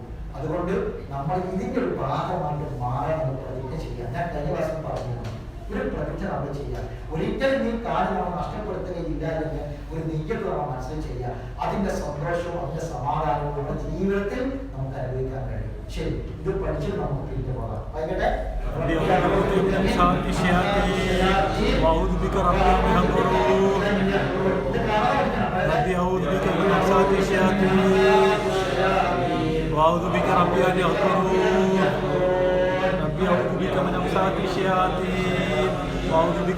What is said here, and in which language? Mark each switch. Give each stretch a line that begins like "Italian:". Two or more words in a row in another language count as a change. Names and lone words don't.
Malayalam: അതുകൊണ്ട് നമ്മൾ ഇതിന്റെ ഒരു ഭാഗമായിട്ട് മാറാൻ നമ്മൾ പ്രതിജ്ഞ ചെയ്യാം. ഞാൻ കഴിഞ്ഞ പ്രാവശ്യം പറഞ്ഞിരുന്നു, ഒരു പ്രതിജ്ഞ നമ്മൾ ചെയ്യാം. ഒരിക്കലും നീ കാര്യം നമ്മൾ നഷ്ടപ്പെടുത്തുകയില്ല എന്ന് ഒരു നെയ്യത്ത് നമ്മൾ മനസ്സിൽ ചെയ്യുക. അതിന്റെ സന്തോഷവും അതിന്റെ സമാധാനവും നമ്മുടെ ജീവിതത്തിൽ നമുക്ക് അനുഭവിക്കാൻ കഴിയും. ശരി, ഇത് പഠിച്ച് നമുക്ക് തിരിച്ചു പോകാം. വൈകട്ടെ
Arabic: وأعوذ بك ربي أن يحضرون ربي أعوذ بك من همزات الشياطين وأعوذ بك